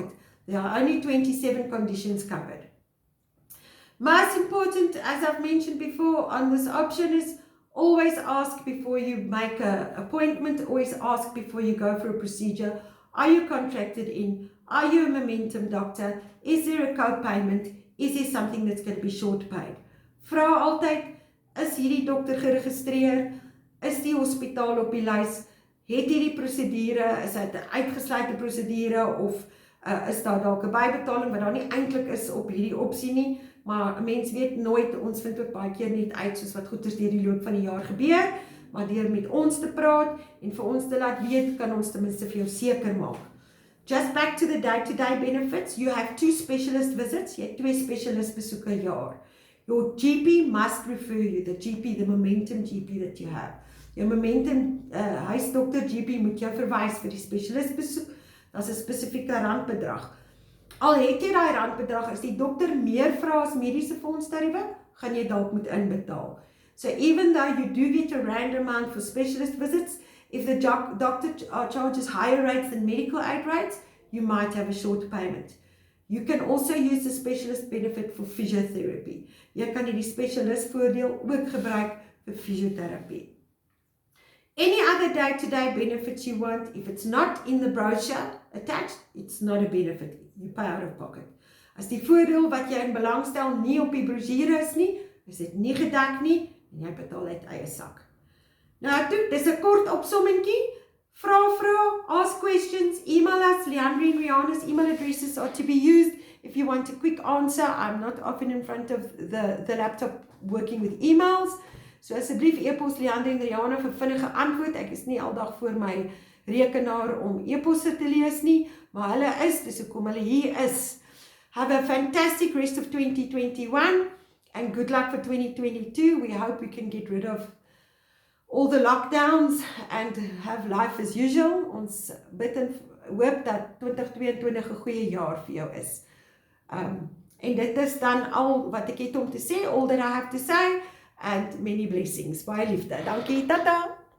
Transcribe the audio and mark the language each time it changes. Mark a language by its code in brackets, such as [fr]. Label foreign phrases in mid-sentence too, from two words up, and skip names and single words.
[en] There are only 27 conditions covered. Most important, as I've mentioned before, on this option is always ask before you make an appointment, always ask before you go for a procedure. Are you contracted in? Are you a momentum doctor? Is there a co-payment? Is there something that's going to be short paid? [af] Vra altyd, is hierdie dokter geregistreer? Is die hospitaal op die lys? Het hierdie prosedure, is dit 'n uitgesluitde prosedure of is daar dalk 'n bybetaling wat daar nie eintlik is op hierdie opsie nie, maar 'n mens weet nooit, ons vind ook baie keer net uit soos wat goeders deur die loop van die jaar gebeur, maar deur met ons te praat en vir ons te laat weet, kan ons ten minste vir jou seker maak. [en] Just back to the day-to-day benefits, you have 2 specialist visits, [af] jy het 2 specialist besoeke per jaar. [en] Your GP must refer you, the GP, the momentum GP that you have. [af] Jou momentum huisdokter GP moet jou verwys vir die spesialist besoek. Daar's 'n spesifieke randbedrag. Al het jy daai randbedrag, as die dokter meer vra as mediese fondstariewe, gaan jy dalk moet inbetaal. [en] So even though you do get a random amount for specialist visits, if the doctor charges higher rates than medical aid rates, you might have a short payment. You can also use the specialist benefit for physiotherapy. [af] Jy kan die specialist voordeel ook gebruik vir fysiotherapie. [en] Any other day-to-day benefits you want, if it's not in the brochure attached, it's not a benefit. You pay out of pocket. [af] As die voordeel wat jy in belang stel nie op die brochure is nie, is dit nie gedek nie, en jy betaal uit eie sak. Nou toe, dis 'n kort opsommingkie. Vra, [en] ask questions, email us. Leandre and Rihanna's email addresses are to be used if you want a quick answer. I'm not often in front of the laptop working with emails. [af] So asseblief e-pos Leandre en Rihanna vir vinnige antwoord. Ek is nie aldag voor my rekenaar om e-posse te lees nie, maar hulle is, dis hoekom hulle hier is. [en] Have a fantastic rest of 2021 and good luck for 2022. We hope we can get rid of all the lockdowns and have life as usual. [af] Ons bid en hoop dat 2022 'n goeie jaar vir jou is. En dit is dan al wat ek het om te sê, [en] all that I have to say, and many blessings. [af] Baie liefde. Dankie, tata!